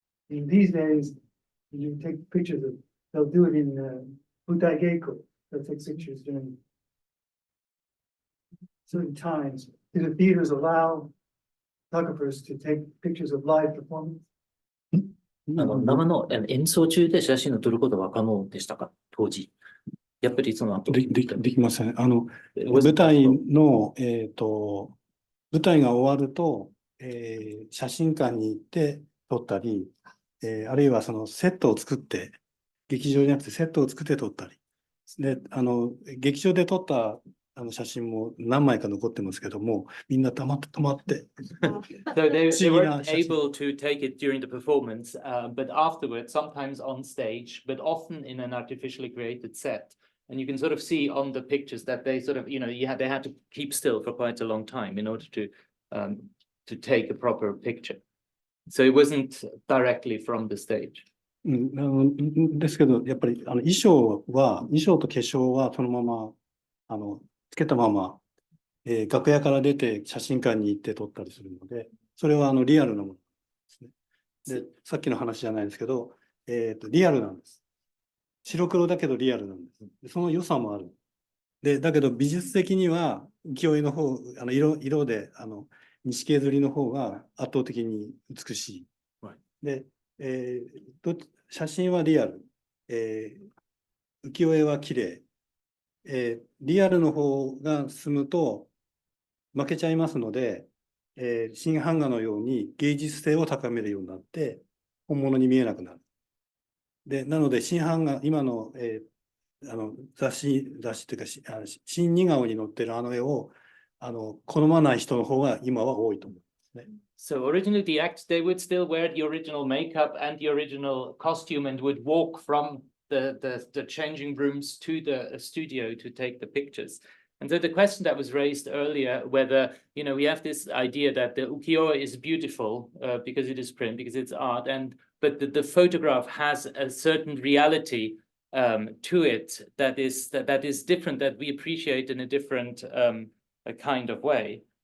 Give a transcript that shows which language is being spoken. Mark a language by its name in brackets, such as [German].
[English] In these days, you take pictures of, they'll do it in Butai Geiko. They'll take pictures during certain times. Do the theaters allow photographers to take pictures of live performance? [Japanese] 生の演奏中で写真を撮ることは可能でしたか、当時。やっぱりその後。できません。舞舞台の、舞台が終わると、写真館に行って撮ったり、あるいはそのセットを作って、劇場じゃなくてセットを作って撮ったり。で、劇場で撮った写真も何枚か残ってますけども、みんな止まって。 [English] So they weren't able to take it during the performance, but afterwards, sometimes on stage, but often in an artificially created set. And you can sort of see on the pictures that they sort of, they had to keep still for quite a long time in order to take a proper picture. So it wasn't directly from the stage. [Japanese] ですけど、やっぱり衣装と化粧はそのままつけたまま、楽屋から出て写真館に行って撮ったりするので、それはリアルなものですね。で、さっきの話じゃないですけど、リアルなんです。白黒だけどリアルなんです。その良さもある。で、だけど美術的には浮世絵の方、色で錦絵刷りの方が圧倒的に美しい。で、写真はリアル、浮世絵は綺麗。リアルの方が進むと負けちゃいますので、新版画のように芸術性を高めるようになって本物に見えなくなる。で、なので新版画、今の、雑誌というか新似顔に載ってる絵を好まない人の方が今は多いと思うんですね。 [English] So originally the actors, they would still wear the original makeup and the original costume and would walk from the changing rooms to the studio to take the pictures. And so the question that was raised earlier, whether, we have this idea that the ukiyo-e is beautiful because it is print, because it's art, but the photograph has a certain reality to it that is different, that we appreciate in a different kind of way.